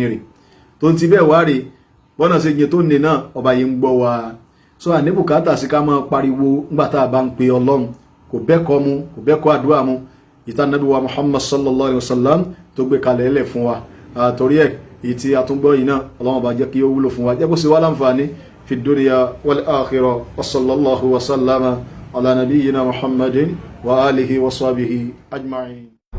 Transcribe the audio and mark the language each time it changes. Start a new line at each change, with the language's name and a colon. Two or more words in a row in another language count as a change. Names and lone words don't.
Yoruba: rè tó ń ti bẹ́ẹ̀ wá rè bọ́nà ṣe jẹ tó ní náà ọba yìí ń gbọ́ wa so àní bùkátà sí ká máa pariwo ńgbà tá a bá ń pe ọlọ́run kò bẹ́kọ̀ mu kò bẹ́kọ̀ àdúrà mu ìta nàbí wa Muhammad
Arabic: صلى الله عليه وسلم
Yoruba: tó gbé kalẹ̀ ẹlẹ̀ fún wa torí ẹ̀ èyí tí a tún gbọ́ yìí náà ọlọ́run bá jẹ́ kí ó wúlò fún wa jẹ́ kó sì wá láǹfààní
Arabic: في دنيا والآخرة وصلى الله وسلم على نبينا محمد وآله وصحبه أجمعين.